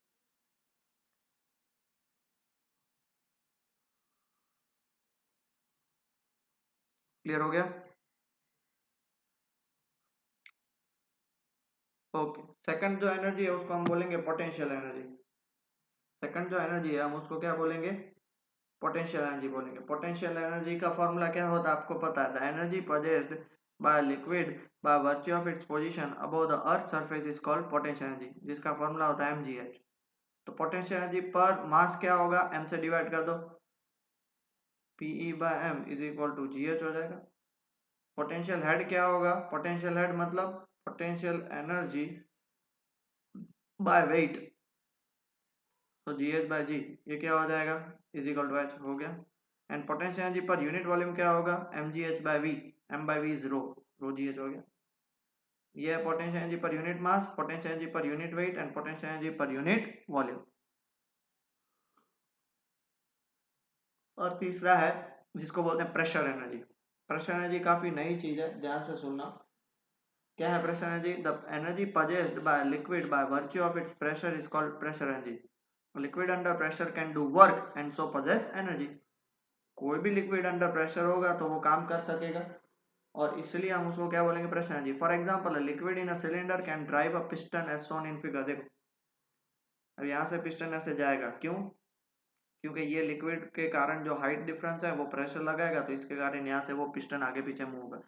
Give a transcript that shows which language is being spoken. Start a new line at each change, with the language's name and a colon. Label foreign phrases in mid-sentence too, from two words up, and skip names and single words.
Hindi: क्लियर हो गया। ओके, सेकंड जो एनर्जी है उसको हम बोलेंगे
English: potential energy.
Hindi: सेकंड जो एनर्जी है हम उसको क्या बोलेंगे,
English: potential energy
Hindi: बोलेंगे।
English: potential energy
Hindi: का फॉर्मूला क्या होता है आपको पता है,
English: the energy possessed by liquid by virtue of its position above the earth surface is called potential energy, जिसका फॉर्मूला होता है mgh।
Hindi: तो
English: potential energy
Hindi: पर मास क्या होगा, m से डिवाइड कर दो, pe/m
English: is equal to gh
Hindi: हो जाएगा।
English: potential head
Hindi: क्या होगा,
English: potential head
Hindi: मतलब
English: potential energy by weight,
Hindi: तो gh/g ये क्या हो जाएगा,
English: is equal to h
Hindi: हो गया।
English: and potential energy
Hindi: पर
English: unit volume
Hindi: क्या होगा, mgh/v, m/v इज ρgh हो गया। ये है
English: potential energy
Hindi: पर
English: unit mass, potential energy
Hindi: पर
English: unit weight and potential energy
Hindi: पर
English: unit volume.
Hindi: और तीसरा है जिसको बोलते हैं
English: pressure energy. pressure energy
Hindi: काफी नई चीज है, ध्यान से सुनना। क्या है
English: pressure energy, the energy possessed by liquid by virtue of its pressure is called pressure energy. liquid under pressure can do work and so possess energy.
Hindi: कोई भी
English: liquid under pressure
Hindi: होगा तो वो काम कर सकेगा, और इसलिए हम उसको क्या बोलेंगे,
English: pressure energy. for example, liquid in a cylinder can drive a piston as shown in figure.
Hindi: देखो अब यहाँ से पिस्टन ऐसे जाएगा, क्यों, क्योंकि ये लिक्विड के कारण जो
English: height difference
Hindi: है वो प्रेशर लगाएगा, तो इसके कारण यहाँ से वो पिस्टन आगे पीछे मूव होगा।